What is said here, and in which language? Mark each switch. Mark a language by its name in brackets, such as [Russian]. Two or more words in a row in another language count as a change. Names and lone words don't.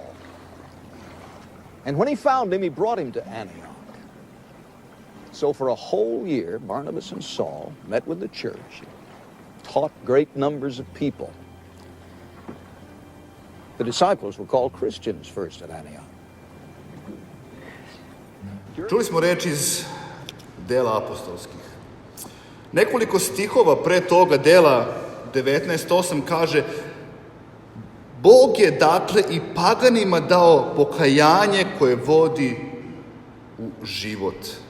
[English] And when he found him, he brought him to Antioch. So for a whole year, Barnabas and Saul met with the church, taught great numbers of people. The disciples were called Christians first at Antioch. [Serbian] Čuli smo reči iz dela apostolskih. Nekoliko stihova pre toga, dela 19:8 kaže: Bog je dakle i paganima dao pokajanje koje vodi u život.